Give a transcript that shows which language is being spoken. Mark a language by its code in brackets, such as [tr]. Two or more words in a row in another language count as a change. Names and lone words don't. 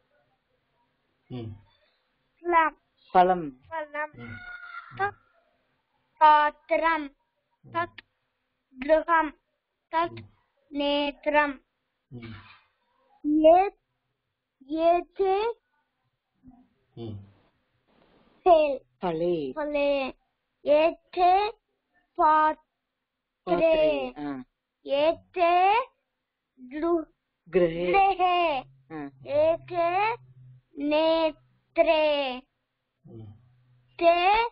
[sa] பலம். तत् पात्रम्. तत् गृहम्। तत् नेत्रम्. ஏதே फले एते पात्रे एते गृहे एते नेत्रे ते